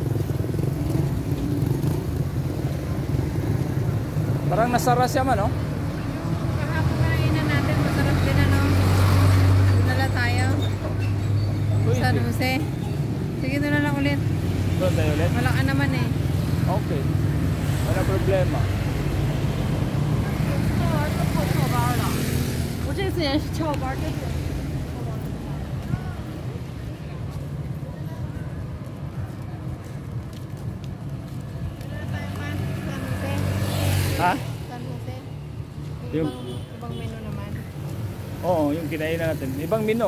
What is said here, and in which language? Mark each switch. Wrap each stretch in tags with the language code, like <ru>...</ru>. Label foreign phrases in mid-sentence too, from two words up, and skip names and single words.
<tl>Parang nasara siya man, no? Kahapon kainan natin, masarap din ano. Dinala tayo. San Jose. Sige doon na lang ulit. Doon tayo ulit? Wala ka naman eh. Okay. Wala problema.</tl> <zh>我这次也是翘班，这是。</zh> <tl>Ha? San Jose. Yung- Ibang menu naman. Oo, yung kinainan natin. Ibang menu.</tl>